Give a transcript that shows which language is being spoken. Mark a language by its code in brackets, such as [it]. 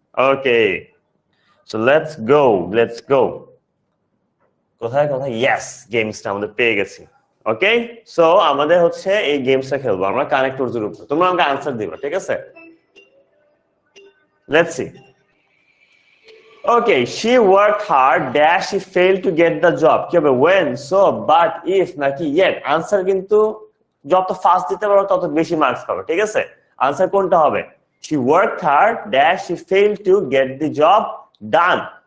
[en] Okay, so let's go. [bn] কোথায় কোথায়? Yes, গেমসটা আমাদের পেয়ে গেছি। ওকে, সো আমাদের হচ্ছে এই গেমসটা খেলবো আমরা কানেক্টরস এর উপর। তোমরা আমাকে আনসার দিবা, ঠিক আছে? [en] Let's see. Okay, she worked hard dash she failed to get the job. [bn] কি হবে when, so, but, if নাকি yet? আনসার কিন্তু যত ফাস্ট দিতে পারো তত বেশি মার্কস পাবে, ঠিক আছে? আনসার কোনটা হবে? [en] She worked hard dash she failed to get the job done.